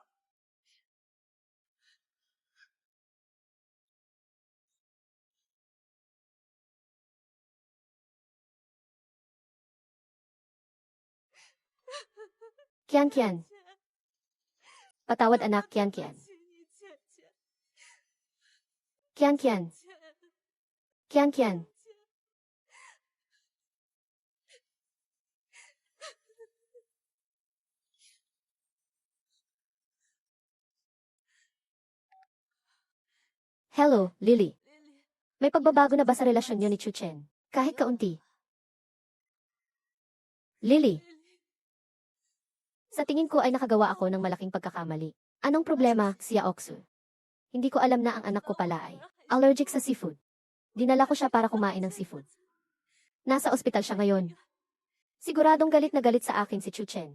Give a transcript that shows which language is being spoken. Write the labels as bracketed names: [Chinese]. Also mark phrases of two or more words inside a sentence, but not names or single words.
[Filipino] Kian Kian. Patawad anak, Kian Kian. [Chinese] 请你姐姐， [Filipino] Kian Kian. Kian Kian. Hello, Lily. [Chinese] 丽丽， [Filipino] May pagbabago na ba sa relasyon niyo ni Chu Chen? Kahit kaunti. Lily, [Chinese] 丽丽， [Filipino] sa tingin ko ay nakagawa ako ng malaking pagkakamali. Anong problema, Xia Oxu? Hindi ko alam na ang anak ko pala ay allergic sa seafood. Dinala ko siya para kumain ng seafood. Nasa ospital siya ngayon. Siguradong galit na galit sa akin si Chu Chen.